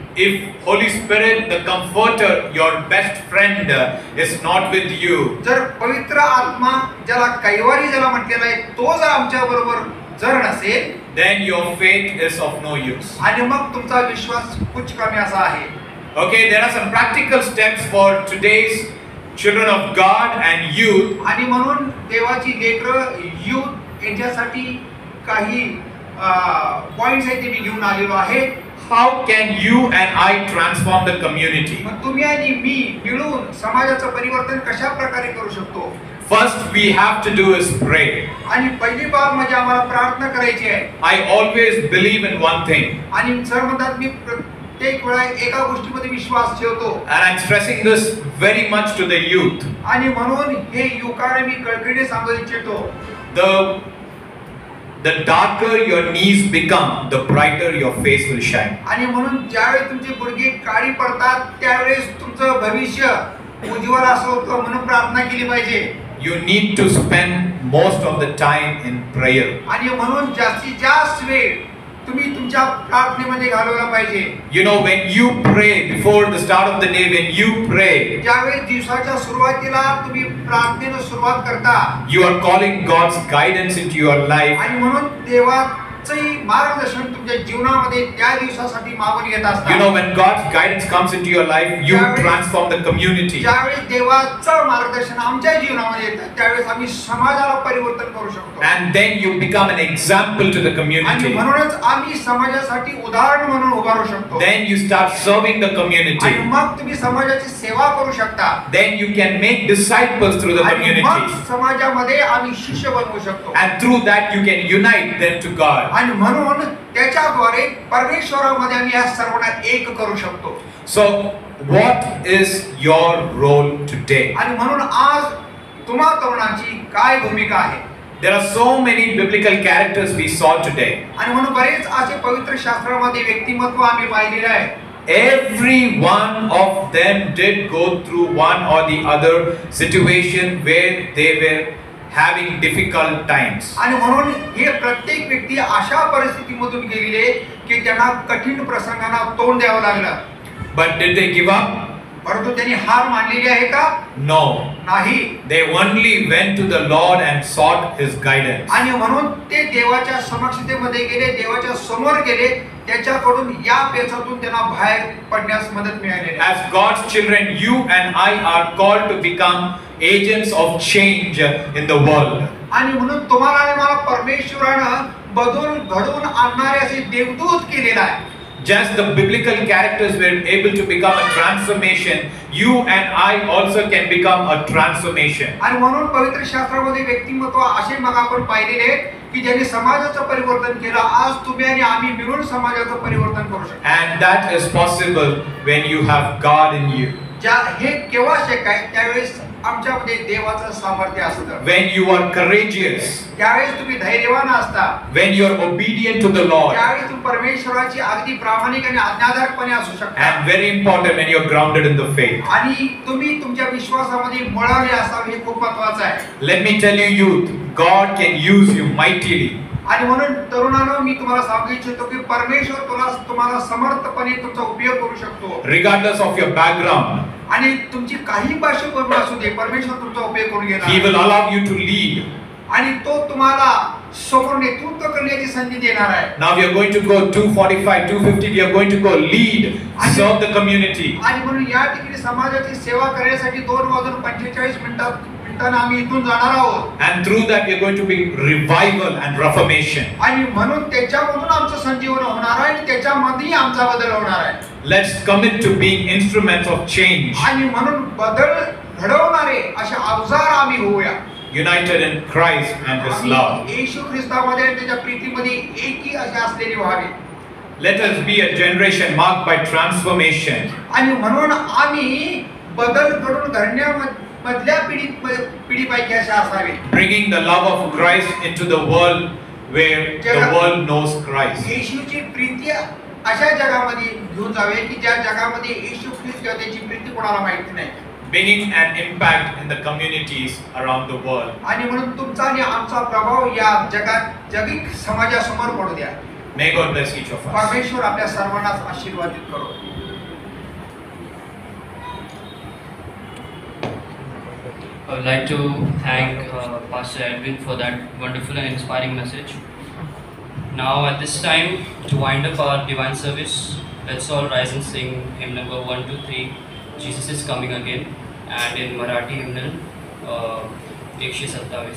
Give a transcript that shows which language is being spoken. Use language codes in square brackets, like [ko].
[en] If Holy Spirit, the Comforter, your best friend, is not with you, [mr] जर पवित्र आत्मा ज्याला कैवारी ज्याला म्हटलेला आहे, तो जर आमच्या बरोबर जर नसेल, [en] then your faith is of no use. [mr] आणि मग तुमचा विश्वास कुछ कमी असा आहे. [en] Okay, there are some practical steps for today's children of God and youth. [mr] आणि म्हणून देवाची लेकरं युथ यांच्यासाठी काही पॉइंट्स आहेत ते मी घेऊन आलेलो आहे. [en] How can you and I transform the community? [mr] मग तुम्ही आणि मी मिळून समाजाचं परिवर्तन कशा प्रकारे करू शकतो? [en] First, we have to do is pray. [mr] आणि पहिली बाब म्हणजे आम्हाला प्रार्थना करायची आहे. [en] I always believe in one thing, [mr] आणि सर म्हणतात मी प्रत्येक वेळा एका गोष्टीमध्ये विश्वास ठेवतो. [en] and I'm stressing this very much to the youth. [mr] आणि म्हणून हे युवकांना मी कळकळीने सांगू इच्छितो. [en] The darker your knees become, the brighter your face will shine. [mr] आणि म्हणून ज्यावेळेस तुमची गुडघे काळी पडतात, त्यावेळेस तुमचं भविष्य उज्ज्वल असं होतं. म्हणून प्रार्थना केली पाहिजे. [en] You need to spend most of the time in prayer. [mr] आणि म्हणून जास्तीत जास्त वेळ तुम्ही तुमच्या प्रार्थनेमध्ये घालवला पाहिजे. [en] You know, when you pray before the start of the day, when you pray, [mr] ज्यावेळेस दिवसाच्या सुरुवातीला तुम्ही प्रार्थनेला सुरुवात करता, [en] you are calling God's guidance into your life. [mr] आणि म्हणून देवाचंही मार्गदर्शन तुमच्या जीवनामध्ये त्या दिवसासाठी मागून घेत असता. [en] You know, when God's guidance comes into your life, you transform the community. [mr] ज्यावेळेस देवाचं मार्गदर्शन आमच्या जीवनामध्ये येतं, त्यावेळेस आम्ही समाजाला परिवर्तन करू शकतो. [en] And then you become an example to the [mr] आणि [en] community. [mr] म्हणूनच आम्ही समाजासाठी उदाहरण म्हणून उभारू शकतो. [en] Then you start serving the community. [mr] आणि मग तुम्ही समाजाची सेवा करू शकता. [en] Then you can make disciples through the [mr] आणि मग [en] community. [mr] समाजामध्ये आम्ही शिष्य बनवू शकतो. [en] And through that you can unite them to God. [mr] आणि म्हणून त्याच्याद्वारे परमेश्वरामध्ये आम्ही या सर्वांना एक करू शकतो. [en] So, what is your role today? [mr] आणि म्हणून आज तुम्हा तरुणांची काय भूमिका आहे? [en] There are so many biblical characters we saw today. [mr] आणि म्हणून बरेच असे पवित्र शास्त्रामध्ये व्यक्तिमत्व आम्ही पाहिलेले आहे. [en] Every one of them did go through one or the other situation where they were having difficult times. [mr] आणि म्हणून हे प्रत्येक व्यक्ती अशा परिस्थितीमधून गेलेले की त्यांना कठीण प्रसंगांना तोंड द्यावं लागलं. [en] But did they give up? [mr] परंतु त्यांनी हार मानलेली आहे का? [en] No. [mr] नाही. [en] They only went to the Lord and sought His guidance. [mr] आणि म्हणून ते देवाच्या समक्षतेमध्ये गेले, देवाच्या समोर गेले, त्याच्याकडून या पेचातून त्यांना बाहेर पडण्यास मदत मिळाली. [en] As God's children, you and I are called to become agents of change in the world. [mr] आणि म्हणून तुम्हाला आणि मला परमेश्वरानं घडवून आणणारे असे देवदूत केलेला आहे. [en] Just the biblical characters were able to become a transformation. You and I also can become a transformation. [mr] आणि म्हणून पवित्र शास्त्रामध्ये व्यक्तिमत्व असे मग आपण पाहिलेले की ज्यांनी समाजाचं परिवर्तन केलं. आज तुम्ही आणि आम्ही मिळून समाजाचं परिवर्तन करू शकतो. [en] And that is possible when you have God in you. [mr] हे केव्हा शक्य आहे? त्यावेळेस आमच्यामध्ये देवाचं सामर्थ्य असतं. [en] When you are courageous. [mr] त्यावेळेस तुम्ही धैर्यवान असता. [en] When you are obedient to the Lord. [mr] त्यावेळेस तुम्ही परमेश्वराची अगदी प्रामाणिक आणि आज्ञाधारकपणे असू शकता. [en] And very important when you are grounded in the faith. [mr] आणि तुम्ही तुमच्या विश्वासामध्ये मुळावले असावे हे खूप महत्त्वाचं आहे. [en] Let me tell you youth, God can use you mightily. [mr] आणि म्हणून तरुणांनो मी तुम्हाला सांगू इच्छितो की परमेश्वर तुम्हाला समर्थपणे तुमचा उपयोग करू शकतो. [en] Regardless of your background. [mr] आणि तुमची काही पार्श्वभूमी असू दे, परमेश्वर तुमचा उपयोग करून घेणार. [en] He will allow you to lead. [mr] आणि तो तुम्हाला समोर नेतृत्व करण्याची संधी देणार आहे. [en] Now we are going to go 245, 250. We are going to go lead, serve the community. [mr] आणि म्हणून या ठिकाणी समाजाची सेवा करण्यासाठी 2:45 मिनिटांना आम्ही इथून जाणार आहोत. [en] And through that we are going to bring revival and reformation. [mr] आणि म्हणून त्याच्यामधून आमचं संजीवन होणार आहे आणि त्याच्यामध्ये आमचा बदल होणार आहे. [en] Let's commit to being instruments of change. [mr] आणि म्हणून बदल घडवणारे असे अवजार आम्ही होऊया. [en] United in Christ and His love. [mr] येशू ख्रिस्तामध्ये आणि त्याच्या प्रीतीमध्ये एकी असे असलेले व्हावे. [en] Let us be a generation marked by transformation. [mr] आणि म्हणून आम्ही बदल घडवून घडण्यामधल्या पिढीपैकी असे असावे. [en] Bringing the love of Christ into the world where the world knows Christ. [mr] येशूची Preeti अशा जगामध्ये घेऊन जावे की ज्या जगामध्ये येशू ख्रिस्त किंवा त्याची प्रीती कोणाला माहिती नाही. [en] Bringing an impact in the communities around the world. [mr] आणि म्हणून तुमचा आणि आमचा प्रभाव या जगात समाजासमोर पडू द्या. [en] May God bless each of us. [mr] परमेश्वर आपल्या सर्वांना आशीर्वादित करो. [en] I would like to thank Pastor Edwin for that wonderful and inspiring message. Now at this time, to wind up our divine service, let's all rise and sing hymn number 123, Jesus is Coming Again, and in Marathi hymnal 127.